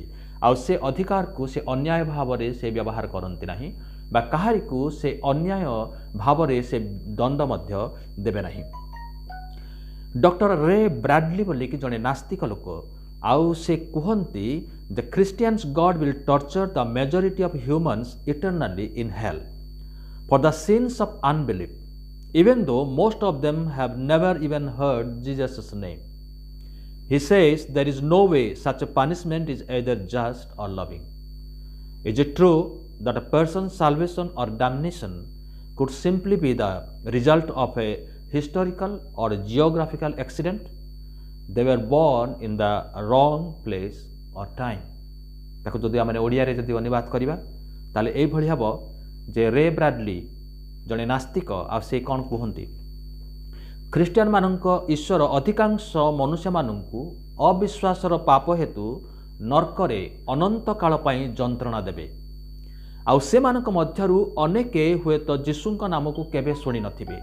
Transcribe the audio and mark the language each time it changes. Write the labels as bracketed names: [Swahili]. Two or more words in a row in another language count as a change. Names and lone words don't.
[Odia] ଆଉ ସେ ଅଧିକାରକୁ ସେ ଅନ୍ୟାୟ ଭାବରେ ସେ ବ୍ୟବହାର କରନ୍ତି ନାହିଁ ବା କାହାରିକୁ ସେ ଅନ୍ୟାୟ ଭାବରେ ସେ ଦଣ୍ଡ ମଧ୍ୟ ଦେବେ ନାହିଁ। ଡକ୍ଟର ରେ ବ୍ରାଡଲି ବୋଲିକି ଜଣେ ନାସ୍ତିକ ଲୋକ, ଆଉ ସେ କୁହନ୍ତି [English] the Christians' God will torture the majority of humans eternally in hell for the sins of unbelief even though most of them have never even heard Jesus' name. He says there is no way such a punishment is either just or loving. Is it true that a person's salvation or damnation could simply be the result of a historical or geographical accident? They were born in the wrong place or time. [Odia] ତାକୁ ଯଦି ଆମେ ଓଡ଼ିଆରେ ଯଦି ଅନୁବାଦ କରିବା ତାହେଲେ ଏଇଭଳି ହେବ ଯେ ରେ ବ୍ରାଡଲି ଜଣେ ନାସ୍ତିକ ଆଉ ସେ କ'ଣ କୁହନ୍ତି ଖ୍ରୀଷ୍ଟିଆନ ମାନଙ୍କ ଈଶ୍ୱର ଅଧିକାଂଶ ମନୁଷ୍ୟମାନଙ୍କୁ ଅବିଶ୍ୱାସର ପାପ ହେତୁ ନର୍କରେ ଅନନ୍ତ କାଳ ପାଇଁ ଯନ୍ତ୍ରଣା ଦେବେ ଆଉ ସେମାନଙ୍କ ମଧ୍ୟରୁ ଅନେକ ହୁଏତ ଯୀଶୁଙ୍କ ନାମକୁ କେବେ ଶୁଣି ନଥିବେ।